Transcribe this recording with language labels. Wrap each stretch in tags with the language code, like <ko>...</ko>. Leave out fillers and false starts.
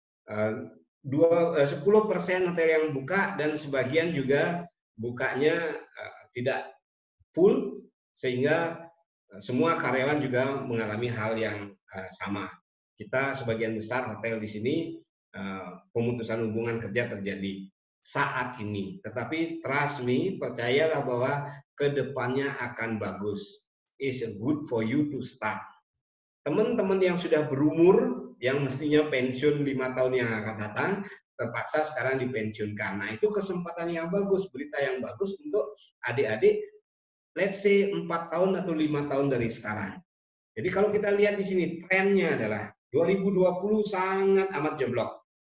<id>10% hotel yang buka dan sebagian juga bukanya tidak full, sehingga semua karyawan juga mengalami hal yang sama. Kita sebagian besar hotel di sini pemutusan hubungan kerja terjadi saat ini. Tetapi</id> <en>trust me,</en> <id>percayalah bahwa kedepannya akan bagus.</id> <en>It's good for you to start.</en> <id>Teman-teman yang sudah berumur, yang mestinya pensiun 5 tahun yang akan datang, terpaksa sekarang dipensiunkan. Nah itu kesempatan yang bagus, berita yang bagus untuk adik-adik,</id> <en>let's say</en> <id>4 tahun atau 5 tahun dari sekarang. Jadi kalau kita lihat di sini, trennya adalah 2020 sangat amat jeblok.</id>